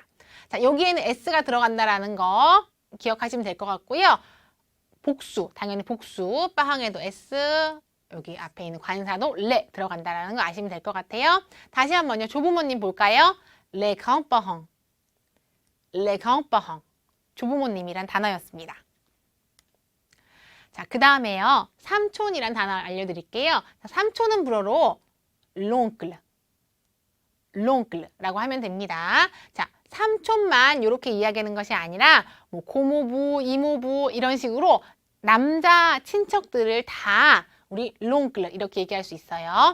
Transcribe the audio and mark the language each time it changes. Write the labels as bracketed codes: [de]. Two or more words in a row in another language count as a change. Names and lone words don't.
[ko] 자, 여기에는 s가 들어간다라는 거 기억하시면 될 것 같고요. 복수, 당연히 복수, 빠항에도 s, 여기 앞에 있는 관사도 레 들어간다라는 거 아시면 될 것 같아요. 다시 한번요. 조부모님 볼까요? [fr] les grands-parents, les grands-parents. [ko] 조부모님이란 단어였습니다. 자, 그 다음에요. 삼촌이란 단어를 알려드릴게요. 자, 삼촌은 불어로 l'oncle, l'oncle라고 하면 됩니다. 자, 삼촌만 이렇게 이야기하는 것이 아니라 고모부, 이모부 이런 식으로 남자 친척들을 다 우리 l'oncle 이렇게 얘기할 수 있어요.